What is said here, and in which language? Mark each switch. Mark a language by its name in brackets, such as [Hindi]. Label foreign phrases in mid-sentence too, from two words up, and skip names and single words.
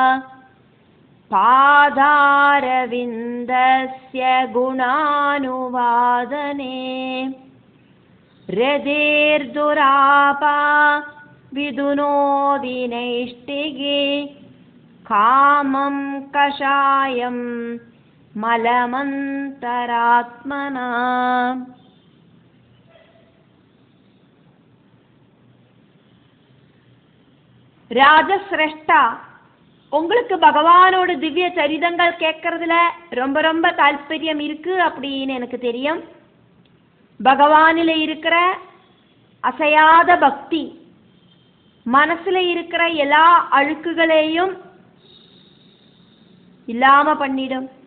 [Sanskrit] पादारविन्दस्य गुणानुवादने रदिर्दुरापा विदुनोदि नैष्टिगी कामं कषायं मलमन्तरात्मना. [Tamil] ராஜசிரேஷ்டா, உங்களுக்கு பகவானோட திவ்ய சரிதங்கள் கேட்கறதுல ரொம்ப ரொம்ப தாற்பயம் இருக்கு அப்படின்னு எனக்கு தெரியும். பகவானில இருக்கிற அசையாத பக்தி மனசுல இருக்கிற எல்லா அழுக்குகளையும் இல்லாம பண்ணிடும்.